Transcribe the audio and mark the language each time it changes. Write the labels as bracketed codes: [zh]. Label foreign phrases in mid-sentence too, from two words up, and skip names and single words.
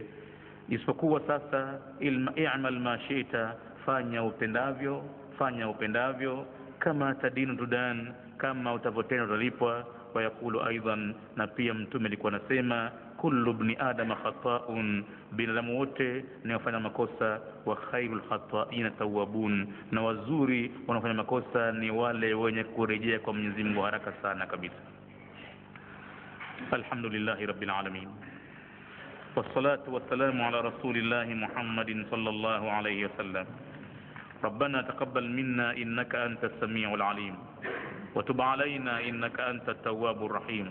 [sw] Isipokuwa sasa, [ar] اعمل ما شئت, [sw] fanya upendavyo, [ar] كما تدين تدان, [sw] kama utavotenda utalipwa. [ar] ويقول أيضا, [sw] na pia mtume alikuwa anasema, [ar] كل ابن آدم خطاء, [sw] binadamu wote ni wafanya makosa, [ar] وخير الخطائين التوابون, [sw] na wazuri wanaofanya makosa ni wale wenye kurejea kwa Mwenyezi Mungu haraka sana kabisa. [ar] الحمد لله رب العالمين، والصلاة والسلام على رسول الله محمد صلى الله عليه وسلم. ربنا تقبل منا إنك أنت السميع العليم، وتب علينا إنك أنت التواب الرحيم.